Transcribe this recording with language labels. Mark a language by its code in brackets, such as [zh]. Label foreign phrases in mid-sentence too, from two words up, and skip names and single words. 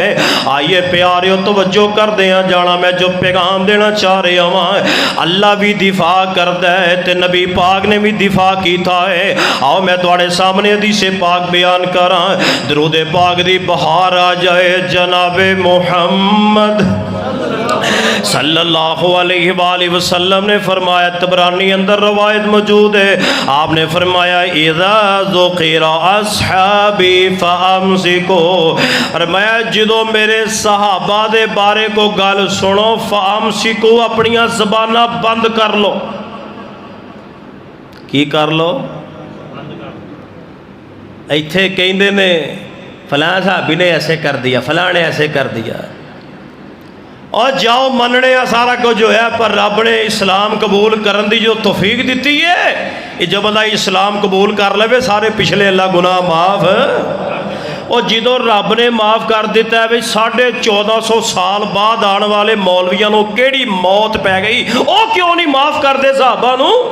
[pa] آئیے پیاریو توجہ کردے آ جانا، میں جو پیغام دینا چاہ رہا واں، اللہ بھی دفاع کردا ہے تے نبی پاک نے بھی دفاع کیتا ہے. آؤ میں تہاڈے سامنے حدیثے پاک بیان کراں، درود پاک دی بہار آ جائے. جنابِ محمد [ar] صلى الله عليه وسلم [pa] نے فرمایا، طبرانی اندر روایت موجود ہے، آپنے فرمایا [ar] إذا ذكر أصحابي فأمسكوا, [pa] فرمایا جو میرے صحابہ دے بارے کو گل سنو فأمسکو، اپنیاں زباناں بند کر لو. کی کر لو? ایتھے کہندے نے فلاں صحابی نے ایسے کر دیا، فلاں نے ایسے کر دیا، اور جاؤ منّے سارا کجھ ہویا، پر رب نے اسلام قبول کرن دی جو توفیق دی ہے، یہ جو بندہ اسلام قبول کر لے سارے پچھلے اللہ گناہ معاف. اور جو رب نے معاف کر دتا ہے، 1450 سال بعد آنے والے مولویاں کو کیہڑی موت پے گئی، وہ کیوں نہیں معاف کرتے صحابہ نوں?